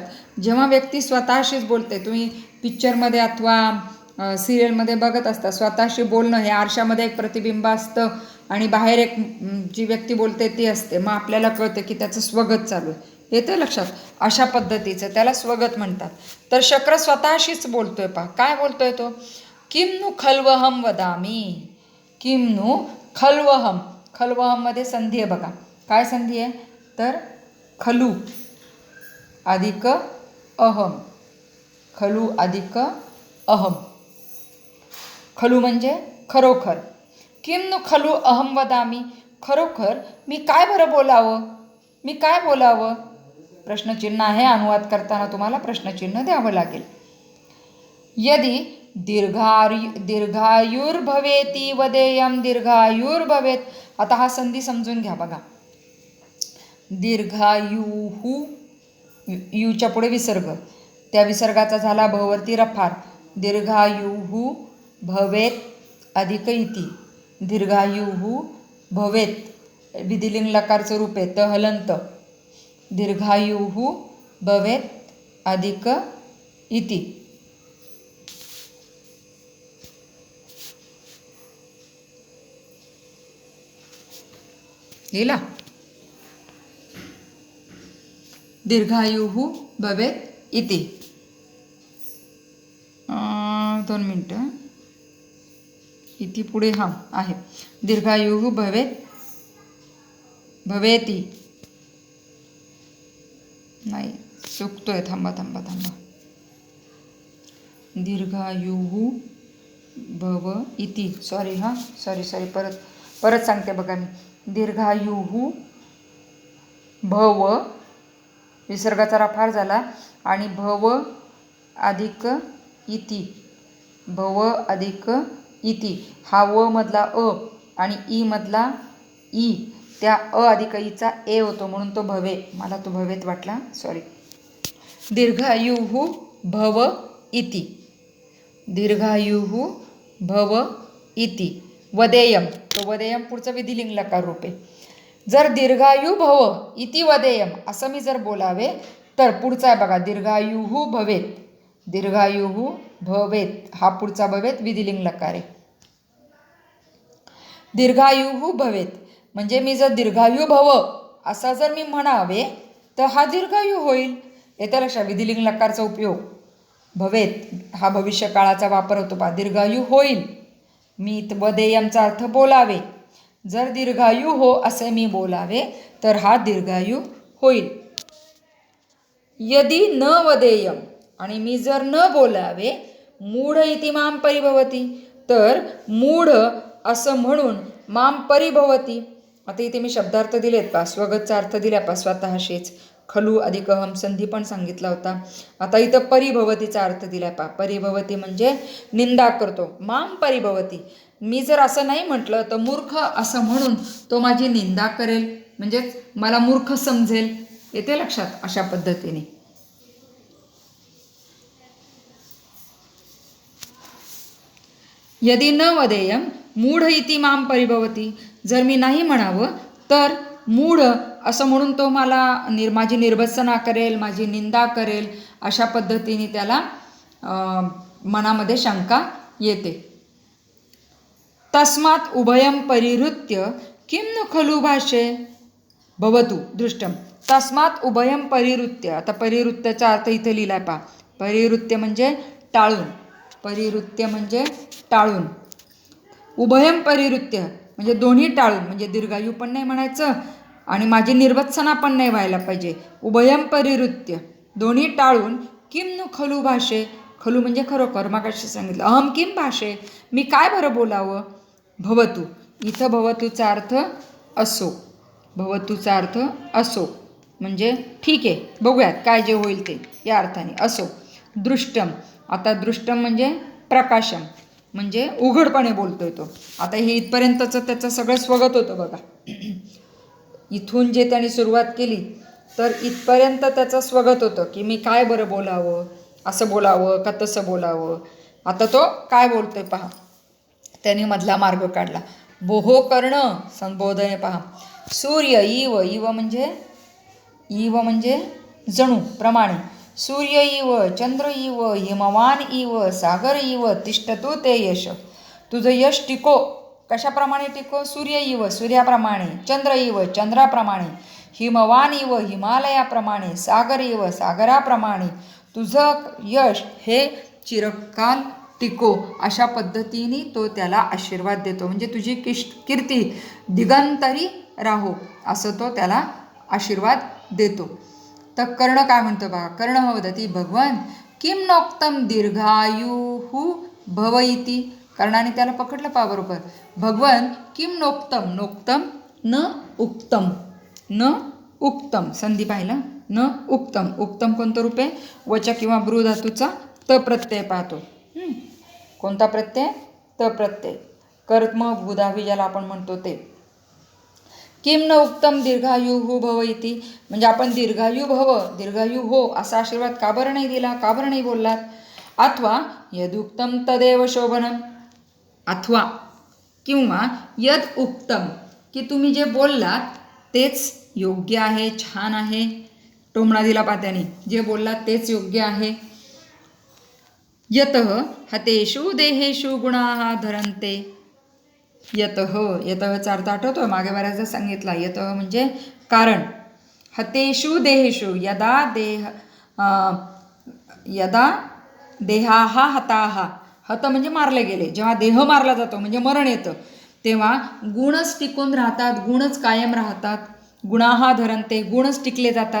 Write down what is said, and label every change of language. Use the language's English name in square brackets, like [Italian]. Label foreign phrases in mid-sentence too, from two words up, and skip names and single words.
[Marathi] जेव्हा व्यक्ती स्वतःशीच बोलते, तुम्ही पिक्चरमध्ये अथवा सिरियलमध्ये बघत असता, स्वतःशी बोलणं हे आरशामध्ये एक प्रतिबिंब असतं आणि बाहेर एक जी व्यक्ती बोलते ती असते. मग आपल्याला कळतं की त्याचं स्वगत चालू आहे. येते लक्षात. अशा पद्धतीचं त्याला स्वगत म्हणतात. तर शक्र स्वतःशीच बोलतोय. पहा काय बोलतोय तो, [Sanskrit] किम नु खल्वहम वदामी. किम नु खल्वहम. [Marathi] खल्वहममध्ये संधी आहे बघा. काय संधी आहे तर खलू अधिक अहम. खलू अधिक अहम. खलू म्हणजे खरोखर. [Sanskrit] किम नु खलू अहम वदामी. [Marathi] खरोखर मी काय बरं बोलावं, मी काय बोलावं. प्रश्नचिन्ह आहे. अनुवाद करताना तुम्हाला प्रश्नचिन्ह द्यावं लागेल. [Sanskrit] यदि दीर्घायुर्भवेती वदेयम. [Marathi] दीर्घायुर्भवेत. आता हा संधी समजून घ्या बघा. दीर्घायुहू, यूच्या पुढे विसर्ग, त्या विसर्गाचा झाला भववरती रफार. दीर्घायुहू भवेत अधिक इति. [Sanskrit] दीर्घायुहू भवेत [Marathi] विधिलिंग लकारचं रूप आहे त हलंत. दीर्घायुहू भवेत अधिक इति. लिहिला. [Sanskrit] दीर्घायुहू भवेत इति. [Marathi] 2 मिनटं. इति पुढे हा आहे. [Sanskrit] दीर्घायुहू भवेती. [Marathi] नाही, चुकतोय. थांबा. [Sanskrit] दीर्घायुहू भव इति. [Marathi] सॉरी. परत सांगते बघा मी. [Sanskrit] दीर्घायुहू भव, [Marathi] विसर्गाचा रफार झाला आणि भव अधिक इति. भव अधिक इति. हा व मधला अ आणि ई मधला ई, त्या अ अधिक ईचा ए होतो म्हणून तो भवे. मला तो भवेत वाटला, सॉरी. [Sanskrit] दीर्घायुहू भव इति. दीर्घायुहू भव इति. [Marathi] वदेयम, तो वदेयम पुढचं विधिलिंग लकार रूप आहे. जर [Sanskrit] दीर्घायू भव इति वदेयम [Marathi] असं मी जर बोलावे तर पुढचा आहे बघा. [Sanskrit] दीर्घायुहू भवेत. दीर्घायुहू भवेत [Marathi] हा पुढचा भवेत विधिलिंग लकार आहे. [Sanskrit] दीर्घायुहू भवेत [Marathi] म्हणजे मी जर [Sanskrit] दीर्घायू भव [Marathi] असा जर मी म्हणावे तर हा दीर्घायू होईल. येत्या लक्षात. विधिलिंग लकारचा उपयोग भवेत हा भविष्य काळाचा वापर होतो. पहा, दीर्घायू होईल. मी वदेयमचा अर्थ बोलावे. जर दीर्घायू हो असे मी बोलावे तर हा दीर्घायू होईल. [Sanskrit] यदि न वदेयम, [Marathi] आणि मी जर न बोलावे, [Sanskrit] मूढ इति माम परिभवती, [Marathi] तर मूढ असं म्हणून [Sanskrit] माम परिभवती. [Marathi] आता इथे मी शब्दार्थ दिलेत पा, स्वगतचा अर्थ दिला पा स्वतःशीच. खलू अधिक हम संधी पण सांगितला होता. आता इथं परिभवतीचा अर्थ दिला पा. परिभवती म्हणजे निंदा करतो. [Sanskrit] माम परिभवती, [Marathi] मी जर असं नाही म्हटलं तर मूर्ख असं म्हणून तो माझी निंदा करेल, म्हणजेच मला मूर्ख समजेल. येते लक्षात. अशा पद्धतीने [Sanskrit] यदि न वदेयम मूढ इति माम परिभवती. [Marathi] जर मी नाही म्हणावं तर मूढ असं म्हणून तो मला माझी निर्भत्सना करेल, माझी निंदा करेल. अशा पद्धतीने त्याला मनामध्ये शंका येते. [Sanskrit] तस्मात् उभयं परिहृत्य किं नु खलु भाषे भवतु दृष्टम. तस्मात् उभयं परिहृत्य. [Marathi] आता परिहृत्याचा अर्थ इथे लिहिलाय पहा. परिहृत्य म्हणजे टाळून. परिहृत्य म्हणजे टाळून. [Sanskrit] उभयं परिहृत्य [Marathi] म्हणजे दोन्ही टाळून, म्हणजे दीर्घायू पण नाही म्हणायचं आणि माझी निर्भत्सना पण नाही व्हायला पाहिजे. [Sanskrit] उभयं परिहृत्य [Marathi] दोन्ही टाळून. [Sanskrit] किं नु खलु भाषे. [Marathi] खलू म्हणजे खरोखर. मगाशी सांगितलं. [Sanskrit] अहम किं भाषे, [Marathi] मी काय बरं बोलावं. भवतु, इथं भवतूचा अर्थ असो. भवतूचा अर्थ असो म्हणजे ठीक आहे, बघूयात काय जे होईल ते, या अर्थाने असो. दृष्टम, आता दृष्टम म्हणजे प्रकाशम, म्हणजे उघडपणे बोलतोय तो. आता हे इथपर्यंतचं त्याचं सगळं स्वगत होतं बघा. इथून जे त्याने सुरुवात केली तर इथपर्यंत त्याचं स्वगत होतं की मी काय बरं बोलावं, असं बोलावं का तसं बोलावं. आता तो काय बोलतोय पहा. त्याने मधला मार्ग काढला. बोहो कर्ण संबोधने पहा. [Sanskrit] सूर्य इव, इव म्हणजे जणू प्रमाणे सूर्य इव चंद्र इव हिमवान इव सागर इव तिष्ठतो ते यश. [Marathi] तुझं यश टिको. कशाप्रमाणे टिको? [Sanskrit] सूर्य इव [Marathi] सूर्याप्रमाणे, [Sanskrit] चंद्र इव [Marathi] चंद्राप्रमाणे, [Sanskrit] हिमवान इव [Marathi] हिमालयाप्रमाणे, [Sanskrit] सागर इव [Marathi] सागराप्रमाणे तुझं यश हे चिरकाल टिको. अशा पद्धतीने तो त्याला आशीर्वाद देतो. म्हणजे तुझी कीर्ती दिगंतरी राहो असं तो त्याला आशीर्वाद देतो. तर कर्ण काय म्हणतो बघा. [Sanskrit] कर्ण वदती भगवान किम नोक्तम दीर्घायुः भव इति. [Marathi] कर्णाने त्याला पकडलं पहा बरोबर. [Sanskrit] भगवान किम नोक्तम. नोक्तम न उक्तम. न उक्तम [Marathi] संधी पाहिला. [Sanskrit] न उक्तम. [Marathi] उक्तम कोणतं रूप आहे? वच किंवा ब्रू धातूचा त प्रत्यय पाहतो. कोणता प्रत्यय? त प्रत्यय. कर्म भूधावी ज्याला आपण म्हणतो ते. [Sanskrit] किम न उक्तम दीर्घायु भव इति. [Marathi] म्हणजे आपण [Sanskrit] दीर्घायू भव, [Marathi] दीर्घायू हो असा आशीर्वाद का बरं नाही दिला? का बरं नाही बोललात? [Sanskrit] अथवा यदुक्तम तदेव शोभनम. [Marathi] अथवा किंवा [Sanskrit] यद उक्तम [Marathi] की तुम्ही जे बोललात तेच योग्य आहे, छान आहे. टोमणा दिला पात्याने. जे बोललात तेच योग्य आहे. [Sanskrit] यतः हतेषु देहेषु गुणाः धरन्ते. [Marathi] यतःचा अर्थ आठवतो मागे बऱ्याचदा सांगितला. यतः म्हणजे कारण. [Sanskrit] हतेषु देहेषु यदा देहाः हताः. [Marathi] हत म्हणजे मारले गेले. जेव्हा देह मारला जातो म्हणजे मरण येतं तेव्हा गुणच टिकून राहतात, गुणच कायम राहतात. [Sanskrit] गुणाः धरन्ते. [Marathi] गुणच टिकले जातात.